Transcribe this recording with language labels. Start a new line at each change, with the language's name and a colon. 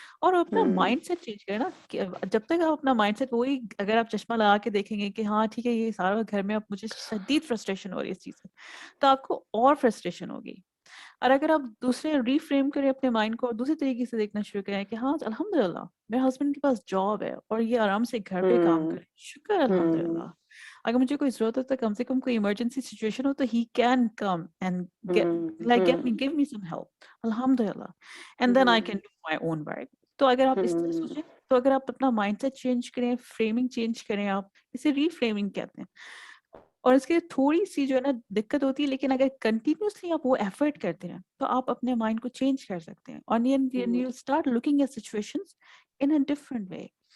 Hindi: और अपना mindset change करें ना, कि जब तक आप अपना माइंडसेट वही, अगर आप चश्मा लगा के देखेंगे कि हाँ ठीक है ये सारा घर में अब मुझे शदीद फ्रस्ट्रेशन हो रही है इस चीज से, तो आपको और फ्रस्ट्रेशन होगी. और अगर आप दूसरे रिफ्रेम करें अपने माइंड को और दूसरे तरीके से देखना शुरू करें कि हाँ अल्हम्दुलिल्लाह मेरे हस्बैंड के पास जॉब है और ये आराम से घर पे काम करे, शुक्र अल्हम्दुलिल्लाह. अगर मुझे कोई जरूरत हो तो
English: कम से कम कोई इमरजेंसी सिचुएशन हो तो he can come and give me some help, alhamdulillah, and then I can do my own work.
Hindi: तो अगर आप इस तरह सोचें, तो अगर आप अपना माइंडसेट चेंज करें, फ्रेमिंग चेंज करें, आप इसे रीफ्रेमिंग कहते हैं, और इसके थोड़ी सी जो है ना दिक्कत होती है, लेकिन अगर कंटिन्यूसली आप वो एफर्ट करते हैं तो आप अपने माइंड को चेंज कर सकते हैं, और
English: You start looking at situations in a different way.